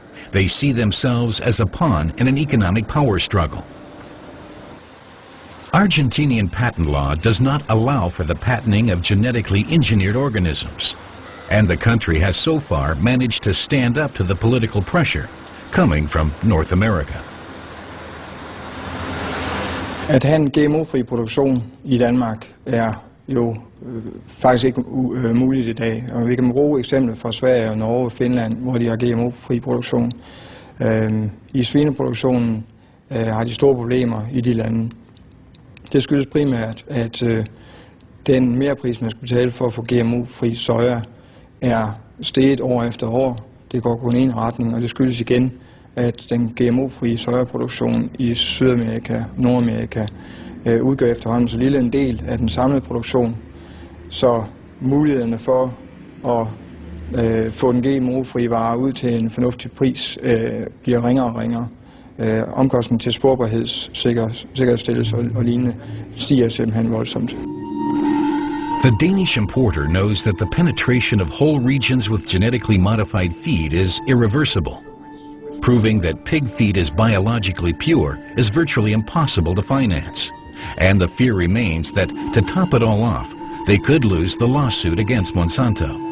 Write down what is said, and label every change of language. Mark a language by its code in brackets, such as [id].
[en] They see themselves as a pawn in an economic power struggle. Argentinian patent law does not allow for the patenting of genetically engineered organisms, and the country has so far managed to stand up to the political pressure coming from North America. [da] At have en GMO-fri produktion i Danmark jo faktisk ikke muligt i dag. Og vi kan bruge eksempler fra Sverige, Norge og Finland, hvor de har GMO-fri produktion. I svineproduktionen har de store problemer i de lande. Det skyldes primært, at den merpris, man skal betale for at få GMO-fri soja, er steget år efter år. Det går kun i en retning, og det skyldes igen, at den GMO-frie sojaproduktion i Sydamerika, Nordamerika, udgør efterhånden så lille en del af den samlede produktion, så mulighederne for at få den GMO-frie vare ud til en fornuftig pris bliver ringere og ringere. Omkostningen til sporbarhedssikkerhedsstillelse og lignende stiger simpelthen voldsomt. [en] The Danish importer knows that the penetration of whole regions with genetically modified feed is irreversible. Proving that pig feed is biologically pure is virtually impossible to finance. And the fear remains that, to top it all off, they could lose the lawsuit against Monsanto.